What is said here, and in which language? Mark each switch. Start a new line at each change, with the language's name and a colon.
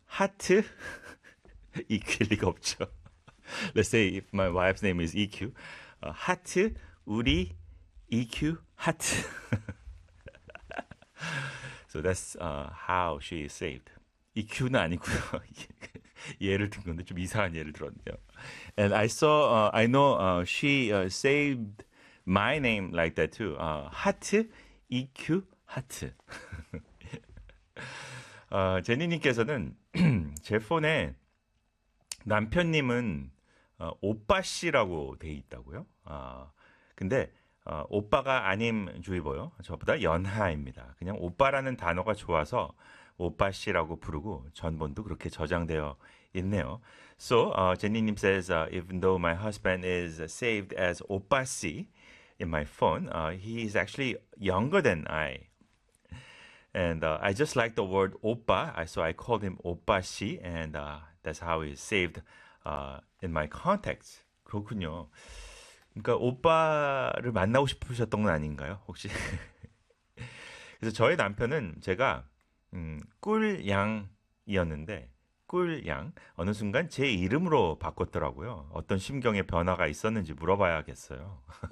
Korean: 하트 EQ일 리가 없죠.
English: Let's say my wife's name is EQ.
Korean: 하트 우리 EQ 하트.
English: So that's how she is saved.
Korean: EQ는 아니고요. 예를 든 건데 좀 이상한 예를 들었네요.
English: And I saw I know she saved my name like that too.
Korean: 하트 EQ 하트. 제니님께서는 제 폰에 남편님은 오빠씨라고 돼 있다고요? 근데 오빠가 아님 주의보요. 저보다 연하입니다. 그냥 오빠라는 단어가 좋아서 오빠씨라고 부르고 전본도 그렇게 저장되어 있네요.
English: So, Jenny님 says, even though my husband is saved as 오빠씨 in my phone, he is actually younger than I. And I just like the word 오빠, so I called him 오빠씨, and that's how he saved in my contacts.
Korean: 그렇군요. 그러니까 오빠를 만나고 싶으셨던 건 아닌가요, 혹시? 그래서 저희 남편은 제가 꿀양이었는데 꿀양 어느 순간 제 이름으로 바꿨더라고요. 어떤 심경의 변화가 있었는지 물어봐야겠어요.